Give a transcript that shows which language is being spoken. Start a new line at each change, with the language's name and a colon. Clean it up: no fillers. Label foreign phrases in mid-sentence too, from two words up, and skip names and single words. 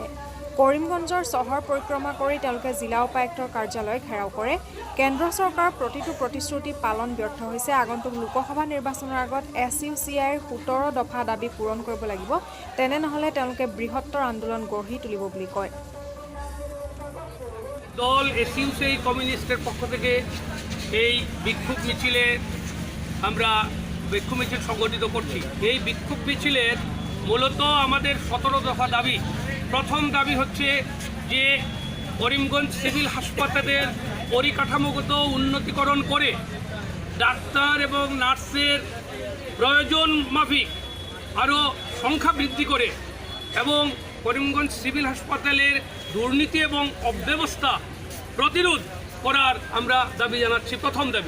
Assamese: কৰিমগঞ্জৰ চহৰ পৰিক্ৰমা কৰি তেওঁলোকে জিলা উপায়ুক্তৰ কাৰ্যালয় ঘেৰাও কৰে। কেন্দ্ৰ চৰকাৰৰ প্ৰতিটো প্ৰতিশ্ৰুতি পালন ব্যৰ্থ হৈছে। আগন্তুক লোকসভা নিৰ্বাচনৰ আগত SUCI-ৰ 17 দফা দাবী পূৰণ কৰিব লাগিব, তেনে নহ'লে তেওঁলোকে বৃহত্তৰ আন্দোলন গঢ়ি তুলিব বুলি কয়।
Bangla: দল SUCI কমিউনিস্টের পক্ষ থেকে এই বিক্ষোভ মিছিলে আমরা বিক্ষোভ মিছিল সংগঠিত করছি। এই বিক্ষোভ মিছিলের মূলত আমাদের 17 দফা দাবি। প্রথম দাবি হচ্ছে যে করিমগঞ্জ সিভিল হাসপাতালের পরিকাঠামোগত উন্নতিকরণ করে ডাক্তার এবং নার্সের প্রয়োজন মাফিক আরও সংখ্যা বৃদ্ধি করে এবং করিমগঞ্জ সিভিল হাসপাতালের দুর্নীতি এবং অব্যবস্থা প্রতিরোধ করার আমরা দাবি জানাচ্ছি, প্রথম দাবি।